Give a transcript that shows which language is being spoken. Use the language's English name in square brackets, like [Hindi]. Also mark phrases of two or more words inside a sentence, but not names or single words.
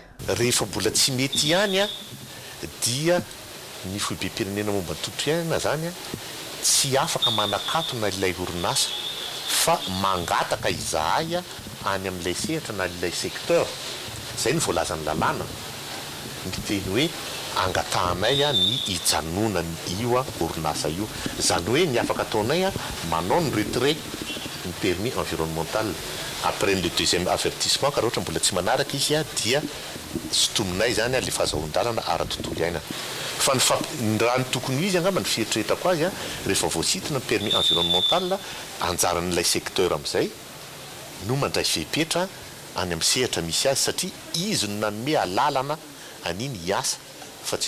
[Malagasy] Rehefa mbola tsy mety ihany dia ny foibe-pirenena momba ny tontolo iainana zany tsy afaka manakatona ilay orinasa fa mangataka izahay any amin'ilay sehatra na ilay secteur. Zay ny voalazany lalàna miteny hoe angatahanay ny hijanonany io orinasa io. Zany hoe ny afaka ataonay manao ny retrait ny [French] permis environnemental après le deuxième avertissement [Malagasy] ka ohatra mbola tsy manaraka izy dia sotominay zany le fahazahon-dalana ara-tontolo iainana. fa ny raha ny tokony izy angamba ny fieritreretako azy a rehefa voasitina [French] permis environnemental [Malagasy] anjaran'ilay secteur amin'izay no mandray fepetra any amin'ny sehatra misy azy satria izy no nanome alalana aniny hiasa fa tsy